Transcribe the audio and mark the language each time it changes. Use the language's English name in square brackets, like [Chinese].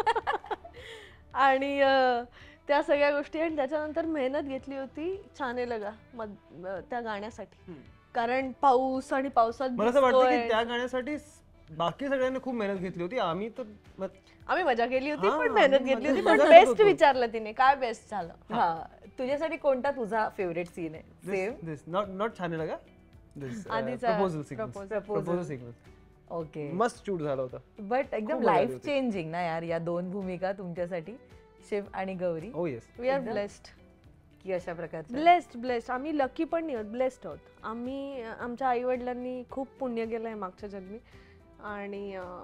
[Marathi] आणि त्या सगळ्या गोष्टी, आणि त्याच्यानंतर मेहनत घेतली होती छाने लगा त्या गाण्यासाठी, कारण पाऊस आणि पावसात मला असं वाटतं की त्या गाण्यासाठी बाकी सगळ्यांनी खूप मेहनत घेतली होती. आम्ही मजा केली होती, पण मेहनत घेतली होती. पण बेस्ट विचारलं तिने, काय बेस्ट झालं. तुझ्यासाठी कोणता तुझा फेवरेट सीन आहे? [English] Not छाने लगा, proposal sequence. [Marathi] ओके, मस्त शूट झाला होता, बट एकदम लाईफ चेंजिंग ना यार या 2 भूमिका तुमच्यासाठी, शिव आणि गौरी. [English] oh yes, we are blessed [Marathi] की अशा प्रकारचे. ब्लेस्ड आम्ही, लकी पण नाही आहोत, ब्लेस्ड आहोत आम्ही. आमच्या आई वडिलांनी खूप पुण्य केलंय मागच्या जन्मी, आणि